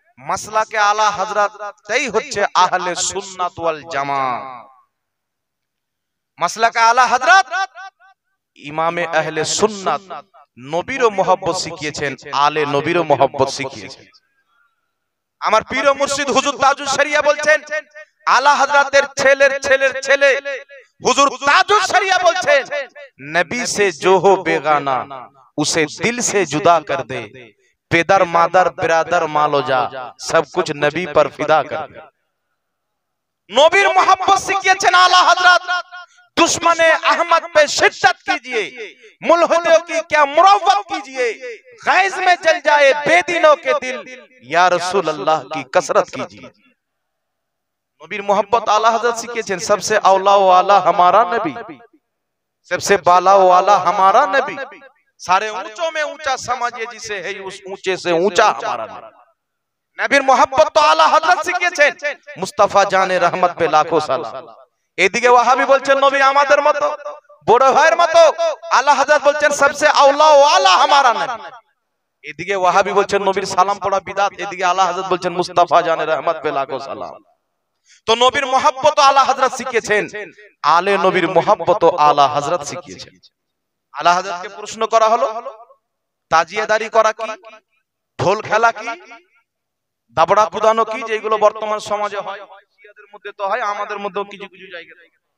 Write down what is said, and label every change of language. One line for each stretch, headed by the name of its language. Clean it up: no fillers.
Bangla: মাসলাকে আলা হযরতই হচ্ছে আহলে সুন্নাত ওয়াল জামাত। মাসলাকে আলা হযরত ইমামে আহলে সুন্নাত, নবীরও মোহাব্বত শিখিয়েছেন, আলে নবীরও মোহাব্বত শিখিয়েছেন। আমার পীর ও মুর্শিদ হুজুর তাজুল শরিয়া বলছেন, আলা হযরতের ছেলের ছেলের ছেলে হুজুর তাজুল শরিয়া বলছেন, নবী
Hindi: से जो हो बेगाना उसे दिल से जुदा कर दे, पेदर मादर बिरादर मालो जा सब कुछ नबी पर फिदा कर दे।
Bangla: नबीर मोहब्बत শিখিয়েছেন आला हजरत।
Hindi: दुश्मने अहमद पे शिद्दत कीजिए, मुल्हिदों की क्या मुरव्वत कीजिए, गैज में जल जाए बेदीनों के दिल, या रसूल अल्लाह की कसरत कीजिए।
Bangla: नबीर मोहब्बत आला हजरत শিখিয়েছেন।
Hindi: सबसे औला वाला हमारा नबी, सबसे बाला वाला हमारा नबी, सारे ऊंचों में ऊंचा समझिए जिसे है उस ऊंचे से ऊंचा हमारा नबी।
Bangla: नबीर मोहब्बत तो आला हजरत শিখিয়েছেন।
Hindi: मुस्तफा जाने रहमत पे लाखों सलाम।
Bangla: এদিকে ওয়াহাবি বলছেন নবী আমাদের মতো, বড় ভাইয়ের মতো। আলা হযরত বলছেন
Hindi: सबसे औला वाला हमारा नबी।
Bangla: এদিকে ওয়াহাবি বলছেন নবীর সালাম পড়া বিদআত, এদিকে আলা হযরত বলছেন
Hindi: মুস্তাফা জানে रहमत पे लाखों सलाम।
Bangla: তো নবীর মোহাব্বত আলা হযরত শিখিয়েছেন, আলে নবীর মোহাব্বত আলা হযরত শিখিয়েছেন। আলা হযরতকে প্রশ্ন করা হলো, তাজিয়াদারি করা কি, ঢোল খেলা কি, দাবড়া কুদানো কি, যেগুলো বর্তমান সমাজে হয়, শিয়াদের মধ্যে তো হয়, আমাদের মধ্যেও কিছু কিছু জায়গায়।